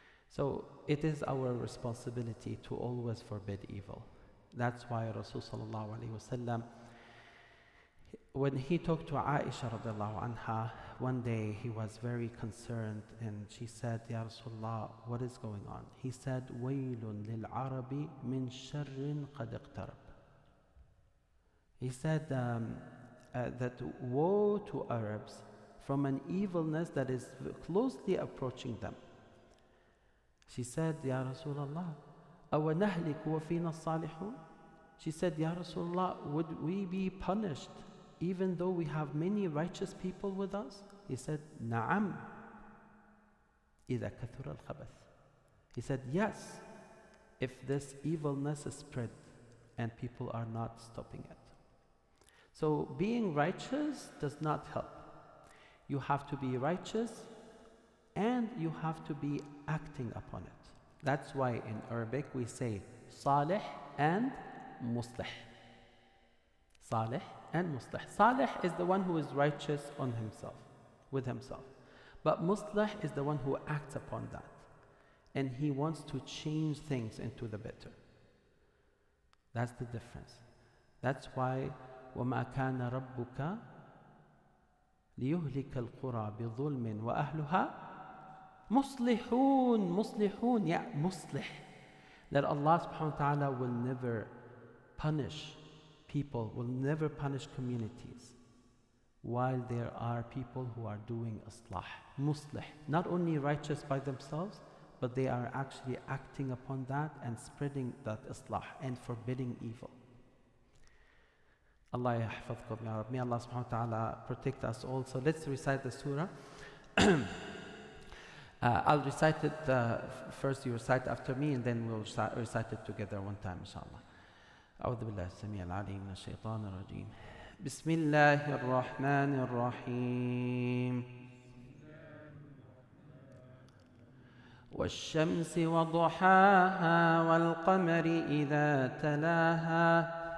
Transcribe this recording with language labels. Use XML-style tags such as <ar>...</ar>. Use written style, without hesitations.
<en>So it is our responsibility to always forbid evil. That's why Rasul sallallahu alaihi wasallam, when he talked to Aisha radiallahu anha, one day he was very concerned, and she said,</en> <ar>Ya Rasulullah,</ar> <en>what is going on? He said,</en> <ar>وَيْلٌ لِلْعَرَبِ مِنْ شَرٍ قَدْ اقْتَرَبَ.</ar> <en>He said that woe to Arabs from an evilness that is closely approaching them. She said,</en> <ar>Ya Rasulullah, أَوَنَهْلِكُ وَفِينَا الصَّالِحُونَ.</ar> <en>She said, Ya Rasulullah, would we be punished even though we have many righteous people with us? He said,</en> <ar>نَعَمْ إِذَا كَثُرَ الْخَبَثِ.</ar> <en>He said, yes, if this evilness is spread and people are not stopping it. So being righteous does not help. You have to be righteous and you have to be acting upon it. That's why in Arabic we say salih and muslih. Salih and muslih. Salih is the one who is righteous on himself, with himself. But muslih is the one who acts upon that. And he wants to change things into the better. That's the difference. That's why</en> <ar>وَمَا كَانَ رَبُّكَ لِيُهْلِكَ الْقُرَى بِظُلْمٍ وَأَهْلُهَا مُصْلِحُونَ.</ar> <en>Yeah, muslih. That Allah subhanahu wa ta'ala will never punish people, will never punish communities while there are people who are doing islah. Muslih. Not only righteous by themselves, but they are actually acting upon that and spreading that islah and forbidding evil.</en> <ar>Allah yahfadhkum ya Rab.</ar> <en>May Allah subhanahu wa ta'ala protect us all. So let's recite the surah. I'll recite it first, you recite after me, and then we'll recite it together one time, inshallah.</en> <ar>أعوذ بالله السميع العليم من الشيطان الرجيم. بسم الله الرحمن الرحيم. والشمس وضحاها والقمر إذا تلاها</ar>